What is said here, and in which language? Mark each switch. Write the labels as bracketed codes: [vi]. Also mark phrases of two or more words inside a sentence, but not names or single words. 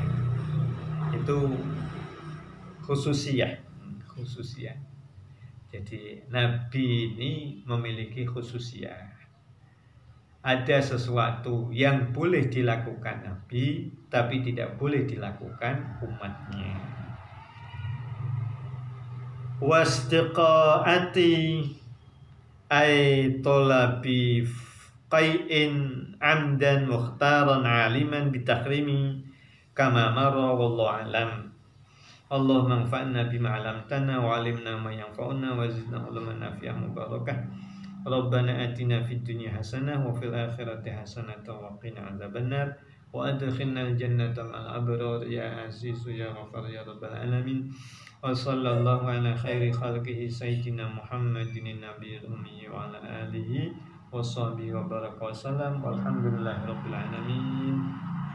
[id] Itu khususiyah. Jadi Nabi ini memiliki khususiyah. Ada sesuatu yang boleh dilakukan Nabi tapi tidak boleh dilakukan umatnya. [ar] واستقاءة أي طلب القيء عمدا مختارا عالما بالتحريم كما مر والله أعلم. اللهم انفعنا بما علمتنا وعلمنا ما ينفعنا وزدنا علما نافعا مباركة. ربنا آتنا في الدنيا حسنة وفي الآخرة حسنة وقنا عذاب النار وأدخلنا الجنة مع الأبرار يا عزيز يا غفار يا رب العالمين. وصلى الله على خير خلقه سيدنا محمد النبي الأمي وعلى آله وصحبه وبارك وسلم والحمد لله رب العالمين.